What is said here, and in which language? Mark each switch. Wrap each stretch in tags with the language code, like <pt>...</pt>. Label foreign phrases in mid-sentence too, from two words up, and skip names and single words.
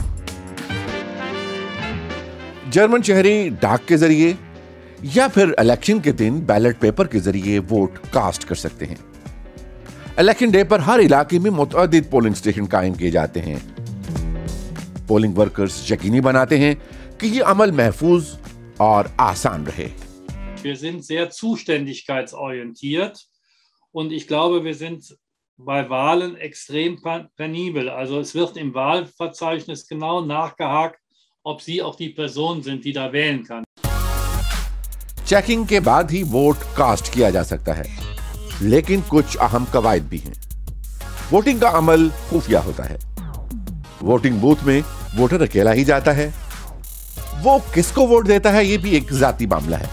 <ur>جرمن شہری ڈاک کے ذریعے یا پھر الیکشن کے دن</ur> <en>ballot paper</en> <ur>کے ذریعے</ur> <en>vote cast</en> <ur>کر سکتے ہیں.</ur> <en>election day</en> <ur>پر ہر علاقے میں متعدد</ur> <en>polling station</en> <ur>قائم کیے جاتے ہیں.</ur> <en>polling workers</en> <ur>یقینی بناتے ہیں کہ یہ عمل محفوظ اور آسان رہے.</ur> <de>Wir sind sehr zuständigkeitsorientiert und ich glaube, wir sind bei Wahlen extrem penibel. Also es wird im Wahlverzeichnis genau nachgehakt, ob Sie auch die Person sind, die da wählen kann.</de> <ur>چیکنگ کے بعد ہی</ur> <en>vote cast</en> <ur>کیا جا سکتا ہے، لیکن کچھ اہم قواعد بھی ہیں. ووٹنگ کا عمل خفیہ ہوتا ہے.</ur> <en>voting booth</en> <ur>میں ووٹر اکیلا ہی جاتا ہے. وہ کس کو ووٹ دیتا ہے، یہ بھی ایک ذاتی معاملہ ہے.</ur>